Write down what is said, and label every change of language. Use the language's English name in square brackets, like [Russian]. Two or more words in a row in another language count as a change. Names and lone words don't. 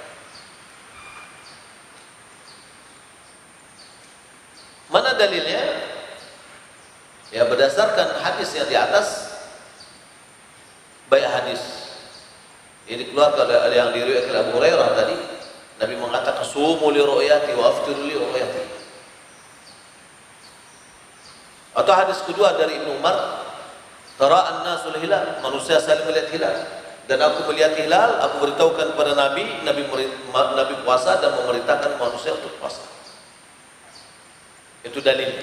[Indonesian] Mana dalilnya? Ya, berdasarkan hadis yang di atas, baik hadis ini dikeluarkan oleh yang diriwayatkan oleh Abu Hurairah tadi, Nabi mengatakan [Arabic] صوموا لرؤيته وأفطروا لرؤيته. [Indonesian] Atau hadis kedua dari Ibnu Umar, [Arabic] تراءى الناس الهلال, [Indonesian] manusia saling melihat hilal. Dan aku melihat hilal, aku beritahukan kepada Nabi puasa dan memerintahkan manusia untuk puasa. Itu dalilnya.